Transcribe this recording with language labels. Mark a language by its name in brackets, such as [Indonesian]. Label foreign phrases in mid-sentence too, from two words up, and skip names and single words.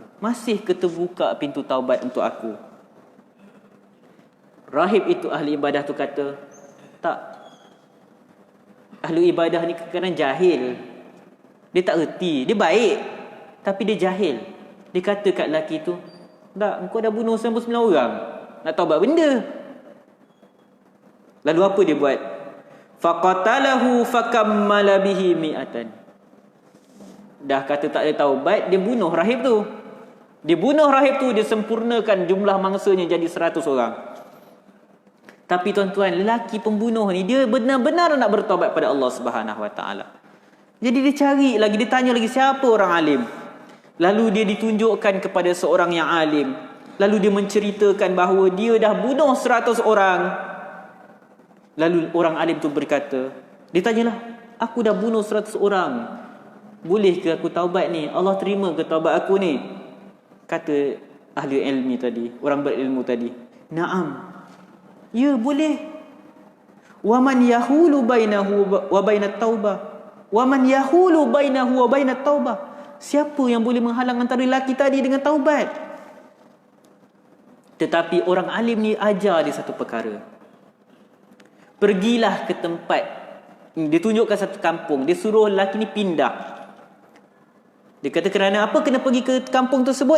[Malay] Masih terbuka pintu taubat untuk aku? Rahib itu, ahli ibadah tu kata, tak. Ahli ibadah ni kadang-kadang jahil. Dia tak erti. Dia baik, tapi dia jahil. Dia kata kat lelaki tu, tak, engkau dah bunuh 99 orang, nak taubat benda. Lalu apa dia buat? [Arabic] فقتله فكمل به مائة. [Malay] Dah kata tak ada taubat, dia bunuh rahib tu. Dia bunuh rahib tu, dia sempurnakan jumlah mangsanya jadi 100 orang. Tapi tuan-tuan, lelaki pembunuh ni dia benar-benar nak bertaubat pada Allah [Arabic] سبحانه وتعالى. [Malay] Jadi dia cari lagi, dia tanya lagi siapa orang alim. Lalu dia ditunjukkan kepada seorang yang alim. Lalu dia menceritakan bahawa dia dah bunuh 100 orang. Lalu orang alim tu berkata, dia tanyalah, aku dah bunuh 100 orang. Boleh ke aku taubat ni? Allah terima ke taubat aku ni? Kata ahli ilmi tadi, orang berilmu tadi, na'am. Ya, boleh. [Arabic] ومن يحول بينه وبين التوبة. ومن يحول بينه وبين التوبة. [Malay] Siapa yang boleh menghalang antara lelaki tadi dengan taubat? Tetapi orang alim ni ajar dia satu perkara. Pergilah ke tempat, dia tunjukkan satu kampung, dia suruh lelaki ni pindah. Dia kata, kerana apa kena pergi ke kampung tersebut?